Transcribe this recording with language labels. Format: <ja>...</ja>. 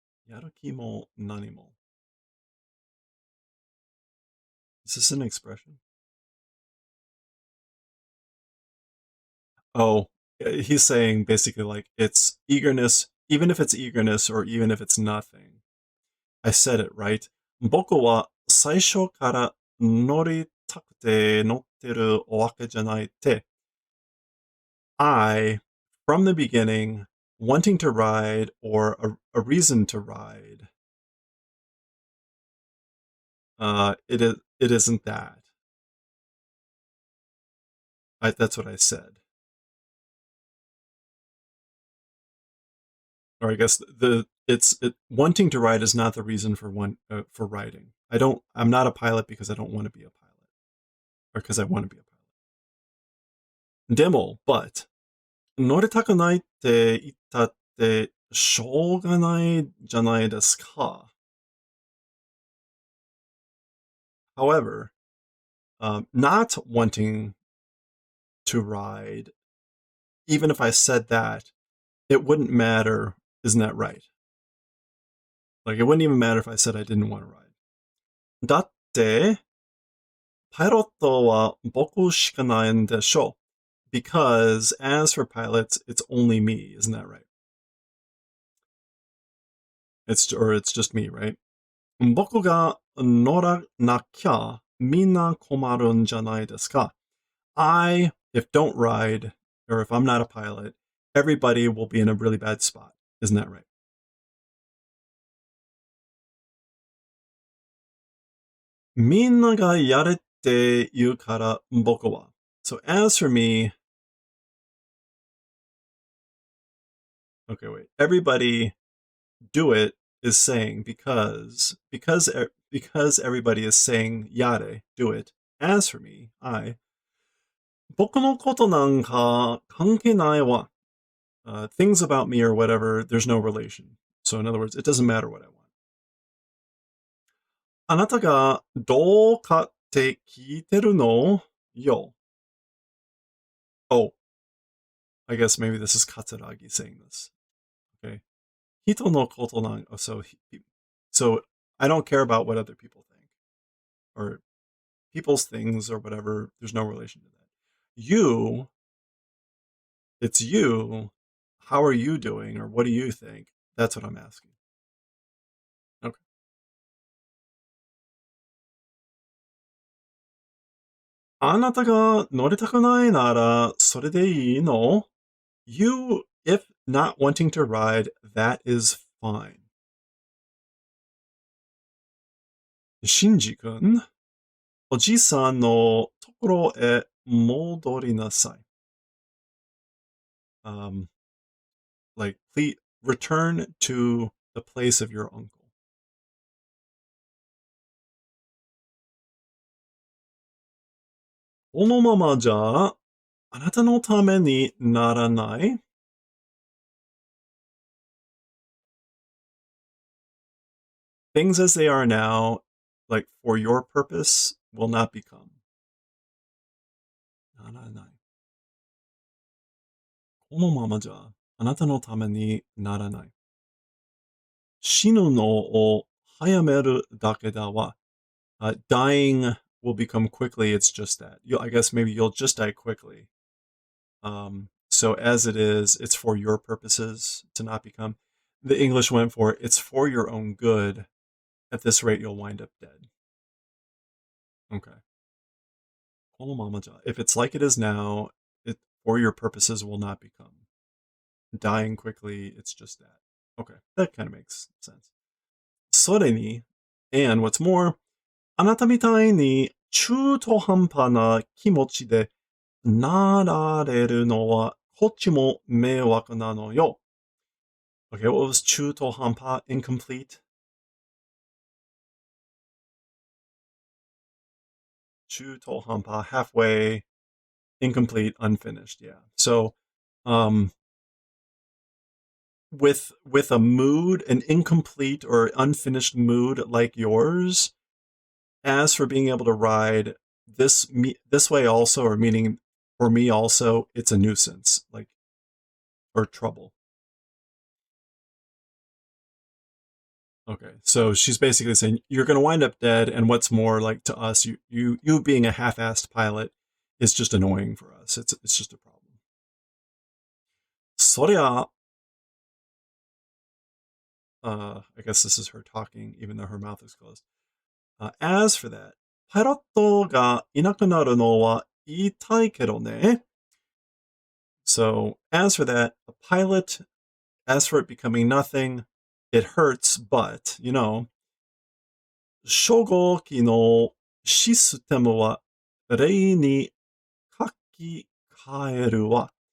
<ja>Yaruki mo nani mo.</ja> <en>Is this an expression? Oh, he's saying basically like it's eagerness, even if it's eagerness or even if it's nothing. I said it right.</en> <ja>僕は最初から乗りたくて乗ってるわけじゃないって。</ja> <en>I, from the beginning, wanting to ride or a reason to ride. It isn't that. That's what I said. Or I guess wanting to ride is not the reason for riding. I'm not a pilot because I don't want to be a pilot, or because I want to be a pilot.</en> <ja>でも,</ja> <en>but,</en> <ja>乗りたくないって言ったってしょうがないじゃないですか.</ja> <en>However, not wanting to ride, even if I said that, it wouldn't matter. Isn't that right? Like, it wouldn't even matter if I said I didn't want to ride.</en> <ja>だって、パイロットは僕しかないんでしょ.</ja> <en>Because, as for pilots, it's only me. Isn't that right? It's just me, right?</en> <ja>僕が乗らなきゃみんな困るんじゃないですか.</ja> <en>If don't ride, or if I'm not a pilot, everybody will be in a really bad spot. Isn't that right?</en> <ja>みんながやれって言うから僕は.</ja> <en>So as for me, okay, wait. Everybody do it is saying because everybody is saying yare, do it. As for me,</en> <ja>僕のことなんか関係ないわ.</ja> <en>Things about me or whatever, there's no relation. So in other words, it doesn't matter what I want.</en> <ja>あなたがどうかって聞いてるのよ.</ja> <en>Oh, I guess maybe this is Katsuragi saying this. Okay.</en> <ja>Hito no koto nan,</ja> <en>so I don't care about what other people think. Or people's things or whatever. There's no relation to that. It's you. How are you doing? Or what do you think? That's what I'm asking. Okay.</en> <ja>あなたが乗りたくないなら、それでいいの?</ja> <en>If not wanting to ride, that is fine.</en> <ja>シンジ君、おじさんのところへ戻りなさい.</ja> <en>Like, please return to the place of your uncle.</en> <ja>このままじゃ、あなたのためにならない?</ja> <en>Things as they are now, like for your purpose, will not become.</en> <ja>ならない. このままじゃ、あなたのためにならない.死ぬのを早めるだけだわ.</ja> <en>Dying will become quickly, it's just that. I guess maybe you'll just die quickly. So as it is, it's for your purposes to not become. The English went for it's for your own good. At this rate, you'll wind up dead. Okay. If it's like it is now, it for your purposes will not become. Dying quickly, it's just that. Okay, that kind of makes sense.</en> <ja>それに,</ja> <en>and what's more,</en> <ja>あなたみたいに中途半端な気持ちでなられるのはこっちも迷惑なのよ.</ja> <en>Okay, what was 中途半端? Incomplete? 中途半端, halfway, incomplete, unfinished. Yeah. So, with a mood, an incomplete or unfinished mood like yours, as for being able to ride this way also, or meaning for me also, it's a nuisance, like, or trouble. Okay, so she's basically saying you're going to wind up dead, and what's more, like to us, you being a half-assed pilot is just annoying for us. It's just a problem.</en> <ja>そりゃ,</ja> <en>I guess this is her talking, even though her mouth is closed. As for that,</en> <ja>パイロットがいなくなるのは言いたいけどね.</ja> <en>So, as for that, a pilot, as for it becoming nothing, it hurts, but,</en> <ja>初号機のシステムは例に書き換えるわ.</ja>